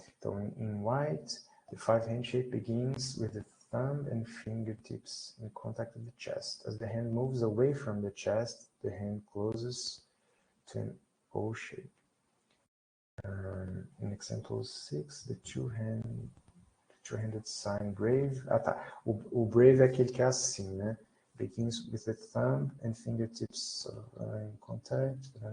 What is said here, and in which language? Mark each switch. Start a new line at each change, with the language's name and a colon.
English: Então, em white, the five handshake begins with the thumb and fingertips in contact with the chest. As the hand moves away from the chest, the hand closes to an O shape. In example 6, the two-handed sign brave.
Portuguese: Ah, tá. O brave é aquele que é assim, né?
English: Begins with the thumb and fingertips in contact.